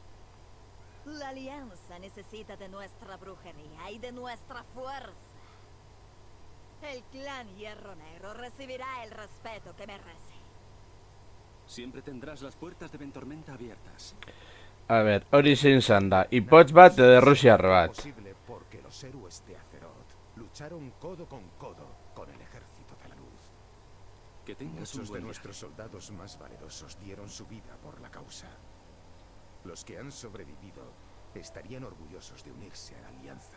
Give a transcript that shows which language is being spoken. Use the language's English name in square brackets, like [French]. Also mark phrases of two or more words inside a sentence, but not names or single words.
[Spanish] La Alianza necesita de nuestra brujería y de nuestra fuerza. El clan Hierro Negro recibirá el respeto que merece. Siempre tendrás las puertas de Ventormenta abiertas. A ver, [Basque] hori zein zan da, ipotz bat edo errusiar bat. [Spanish] Posible porque los héroes de Azeroth lucharon codo con el ejército de la luz. Que tengas un Muchos de buen nuestros soldados más valerosos dieron su vida por la causa. Los que han sobrevivido estarían orgullosos de unirse a la Alianza.